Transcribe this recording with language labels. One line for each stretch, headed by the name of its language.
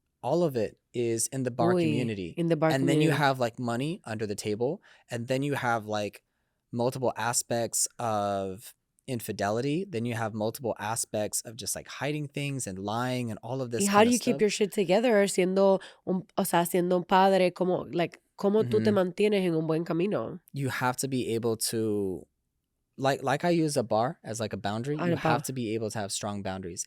English: All of it is in the bar community. In the bar and community. Then you have like money under the table. And then you have like multiple aspects of infidelity. Then you have multiple aspects of just like hiding things and lying and all of this.
Spanish: Y
English: how do you keep your shit together
Spanish: siendo un padre? ¿Cómo tú te mantienes en un buen camino?
English: You have to be able to, like I use a bar as like a boundary. You have to be able to have strong boundaries.